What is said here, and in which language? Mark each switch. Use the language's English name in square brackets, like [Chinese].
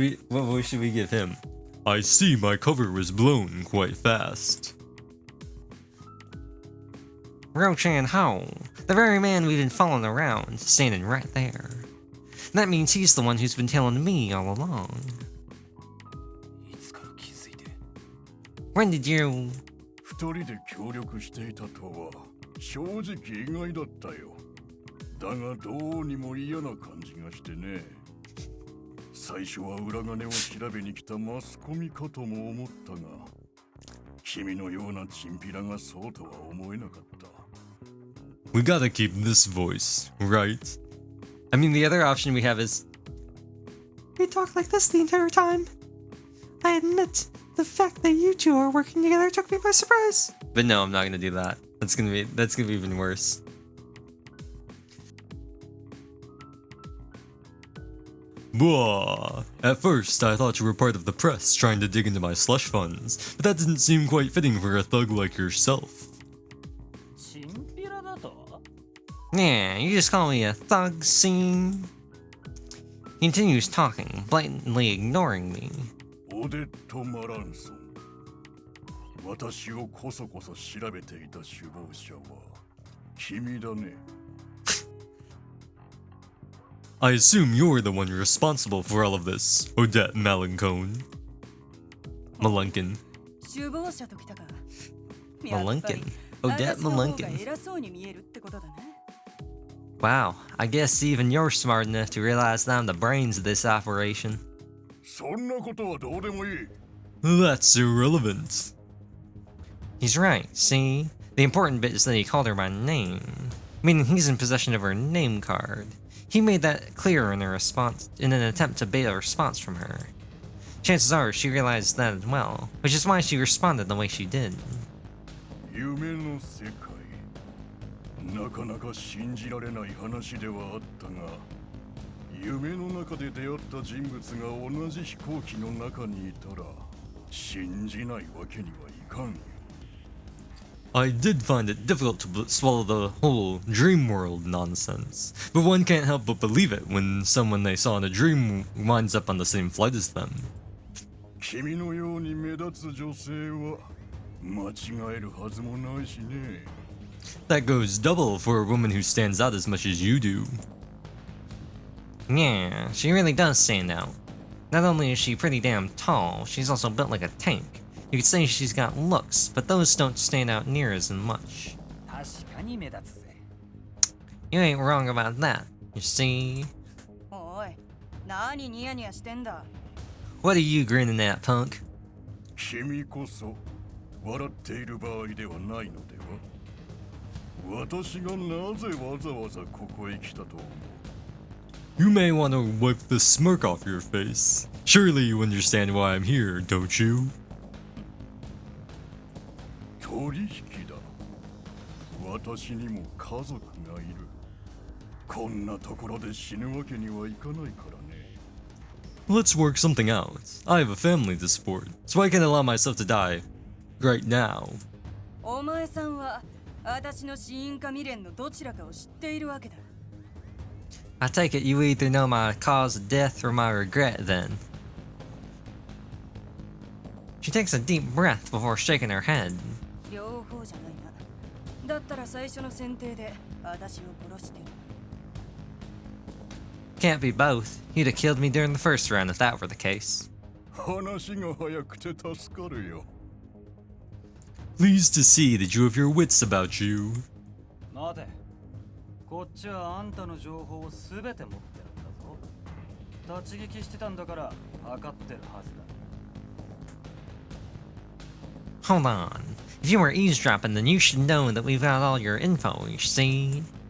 [English] What voice should we give him? I see my cover was blown quite fast. Ro-chan Ho, the very man we've been following around, standing right there. That means he's the one who's been telling me all along. [Japanese] いつから気づいて [English] When did you... [Japanese] 二人で協力していたとは正直意外だったよ。だがどうにも嫌な感じがしてね。最初は裏金を調べに来たマスコミかとも思ったが、君のようなチンピラがそうとは思えなかった。 [English] We gotta keep this voice, right? I mean, the other option we have is... We talk like this the entire time. I admit, the fact that you two are working together took me by surprise. But no, I'm not gonna do that. That's gonna be even worse. Blah. At first, I thought you were part of the press trying to dig into my slush funds, but that didn't seem quite fitting for a thug like yourself. [Japanese] チンピラだと [English] Yeah, you just call me a thug, scene. He continues talking, blatantly ignoring me. [Japanese] オデット・マランソン。私をこそこそ調べていた首謀者は君だね。 [English] I assume you're the one responsible for all of this, Odette Malencone. Malunkin. [Japanese] 首謀者ときたか。 [English] Malunkin. [Japanese] やっぱり Odette 私の方が [English] Malunkin. [Japanese] 偉そうに見えるってことだね。 [English] Wow, I guess even you're smart enough to realize that I'm the brains of this operation. [Japanese] そんなことはどうでもいい。 [English] That's irrelevant. He's right, see? The important bit is that he called her by name, meaning he's in possession of her name card. He made that clear in an attempt to bait a response from her. Chances are she realized that as well, which is why she responded the way she did. [Japanese] 夢の世界。なかなか信じられない話ではあったが、夢の中で出会った人物が同じ飛行機の中にいたら、信じないわけにはいかんよ。 [English] I did find it difficult to swallow the whole dream world nonsense, but one can't help but believe it when someone they saw in a dream winds up on the same flight as them. [Japanese] 君のように目立つ女性は間違えるはずもないしね。 [English] That goes double for a woman who stands out as much as you do. Yeah, she really does stand out. Not only is she pretty damn tall, she's also built like a tank. You could say she's got looks, but those don't stand out near as much. [Japanese] 確かに目立つぜ。 [English] You ain't wrong about that, you see? [Japanese] おい、何ニヤニヤしてんだ。 [English] What are you grinning at, punk? [Japanese] 君こそ笑っている場合ではないのでは。私がなぜわざわざここへ来たと思う。 [English] You may want to wipe the smirk off your face. Surely you understand why I'm here, don't you? [Japanese] 取引だ。私にも家族がいる。こんなところで死ぬわけにはいかないからね。 [English] Let's work something out. I have a family to support, so I can't allow myself to die right now. [Japanese] お前さんは私の死因か未練のどちらかを知っているわけだ。 [English] I take it you either know my cause of death or my regret, then. She takes a deep breath before shaking her head. [Japanese] 両方じゃないな。だったら最初の選定で私を殺してる。 [English] Can't be both. You'd have killed me during the first round if that were the case. [Japanese] 話が早くて助かるよ。 [English] Pleased to see that you have your wits about you. [Japanese] 待て。こっちはあんたの情報をすべて持ってるんだぞ。立ち聞きしてたんだから分かってるはずだ。 [English] Hold on. If you were eavesdropping, then you should know that we've got all your info, you see?